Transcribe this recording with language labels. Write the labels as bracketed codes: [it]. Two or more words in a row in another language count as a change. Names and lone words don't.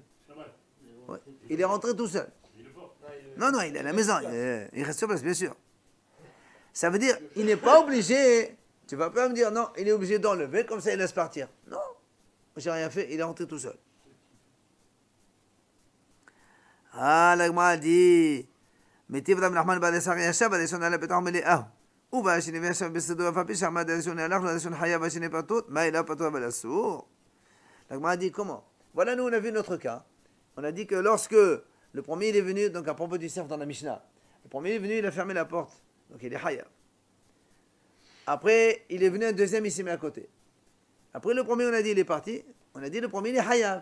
[fr] Ouais. Il est rentré tout seul. Non, il est à la maison. Il reste sur place, bien sûr. Ça veut dire, il n'est pas obligé. Tu ne vas pas me dire, non, il est obligé d'enlever, comme ça il laisse partir. Non, j'ai rien fait, il est rentré tout seul. Ah, la Gemara dit, [he] מתיב רב נחמן בר ישראל ישב, הראשון עלה בתוך מליאה. ובשני וישב בסדו, אף על פי שעמד הראשון הלך, והראשון חייב והשני פטור, מה אילה פטור אבל אסור? [fr] La Gemara dit, comment? Voilà, nous on a vu notre cas. On a dit que lorsque le premier il est venu, donc à propos du cerf dans la Mishnah, le premier est venu, il a fermé la porte, donc il est hayav. Après, il est venu un deuxième, il s'est mis à côté. Après le premier, on a dit il est parti, on a dit le premier il est hayav.